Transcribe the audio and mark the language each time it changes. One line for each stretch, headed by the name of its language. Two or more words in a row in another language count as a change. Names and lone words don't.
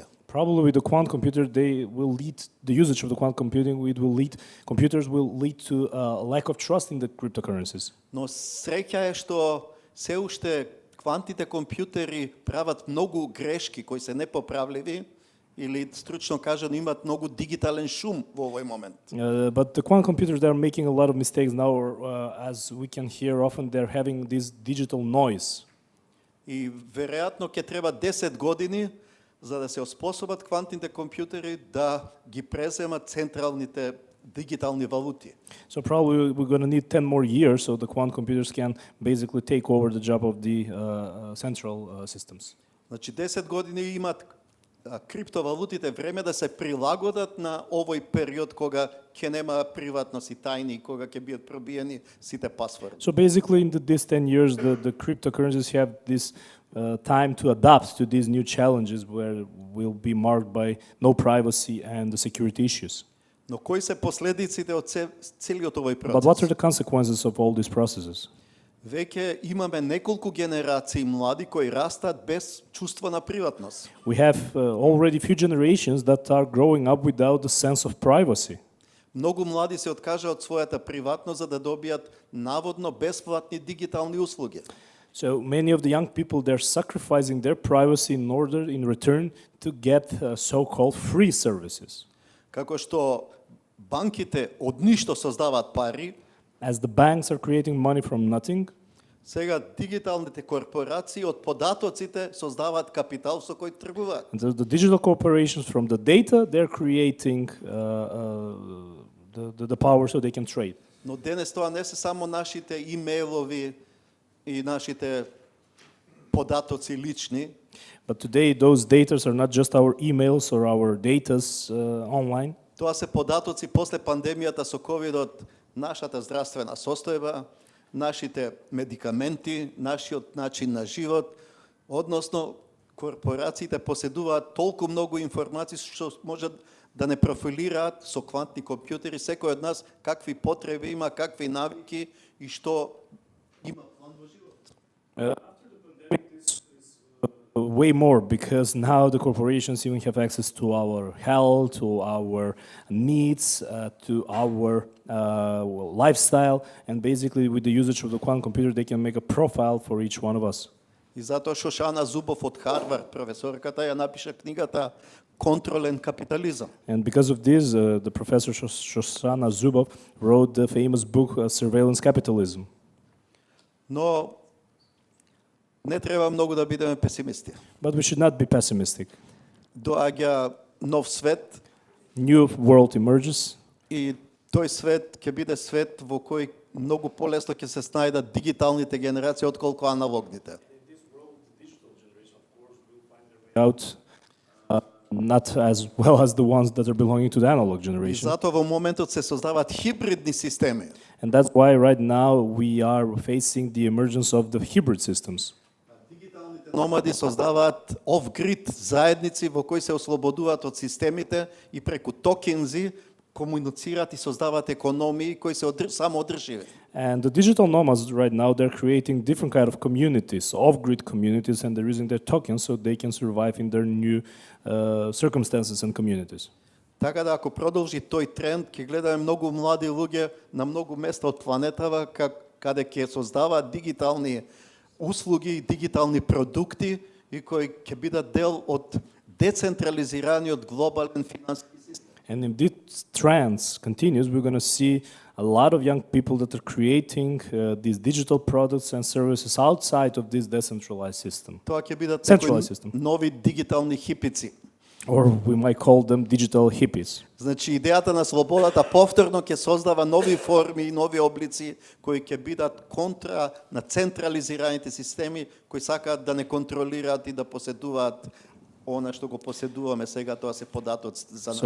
English: Probably with the quant computer, the usage of the quant computing, computers will lead to a lack of trust in the cryptocurrencies.
Macedonian: Но среќа е што се уште квантните компјутери прават многу грешки кои се непоправливи или стручно кажано имаат многу дигитален шум во овој момент.
English: But the quantum computers, they're making a lot of mistakes now, as we can hear often, they're having this digital noise.
Macedonian: И веројатно ќе треба 10 години за да се оспособат квантните компјутери да ги преземат централните дигитални валути.
English: So probably we're going to need 10 more years so the quantum computers can basically take over the job of the central systems.
Macedonian: Значи 10 години имаат криптовалутите време да се прилагодат на овој период кога ќе нема приватност и тајни, кога ќе бидат пробиени сите пасворди.
English: So basically in these 10 years the cryptocurrencies have this time to adapt to these new challenges where will be marked by no privacy and the security issues.
Macedonian: Но кои се последиците од целиот овој
English: But what are
Macedonian: процес?
English: the consequences of all these processes?
Macedonian: Веќе имаме неколку генерации млади кои растат без чувство на приватност.
English: We have already few generations that are growing up without the sense of privacy.
Macedonian: Многу млади се откажа од својата приватност за да добијат наводно бесплатни дигитални услуги.
English: So many of the young people, they're sacrificing their privacy in return to get so-called free services.
Macedonian: Како што банките од ништо создаваат пари,
English: As the banks are creating money from nothing,
Macedonian: сега дигиталните корпорации од податоците создаваат капитал со кој тргуваат.
English: the digital corporations from the data, they're creating the power so they can trade.
Macedonian: Но денес тоа не се само нашите имейлови и нашите податоци лични.
English: But today, those data are not just our emails or our datas online.
Macedonian: Тоа се податоци после пандемијата со ковидот, нашата здравствена состојба, нашите медикаменти, нашиот начин на живот, односно корпорациите поседуваат толку многу информации што можат да не профилираат со квантни компјутери секој од нас какви потреби има, какви навики и што има план во живот.
English: Way more, because now the corporations even have access to our health, to our needs, to our lifestyle, and basically with the usage of the quantum computer they can make a profile for each one of us.
Macedonian: И затоа Шошана Зубов од Харвард, професорката, ја напиша книгата Контролен капитализам.
English: And because of this, the professor Shoshana Zuboff wrote the famous book Surveillance Capitalism.
Macedonian: Но не треба многу да бидеме песимисти.
English: But we should not be pessimistic.
Macedonian: Доаѓа нов свет
English: New world emerges,
Macedonian: и тој свет ќе биде свет во кој многу полесно ќе се снајдат дигиталните генерации отколку аналогните.
English: out not as well as the ones that are belonging to the analog
Macedonian: И
English: generation.
Macedonian: затоа во моментот се создаваат хибридни системи.
English: And that's why right now we are facing the emergence of the hybrid systems.
Macedonian: Дигиталните номади создаваат off-grid заедници во кои се ослободуваат од системите и преку токензи комуницираат и создаваат економии кои се самоодрживи.
English: And the digital nomads right now, they're creating different kind of communities, off-grid communities, and they're using their tokens so they can survive in their new circumstances and communities.
Macedonian: Така да ако продолжи тој тренд, ќе гледаме многу млади луѓе на многу места од планетава каде ќе создаваат дигитални услуги и дигитални продукти и кои ќе бидат дел од децентрализираниот глобален финансиски систем.
English: And if this trend continues, we're going to see a lot of young people that are creating these digital products and services outside of this decentralized system.
Macedonian: Тоа ќе бидат
English: Centralized system.
Macedonian: нови дигитални хипици.
English: Or we might call them digital hippies.
Macedonian: Значи идејата на слободата повторно ќе создава нови форми и нови облици кои ќе бидат контра на централизираните системи кои сакаат да не контролираат и да поседуваат она што го поседуваме сега, тоа се податоци за нас.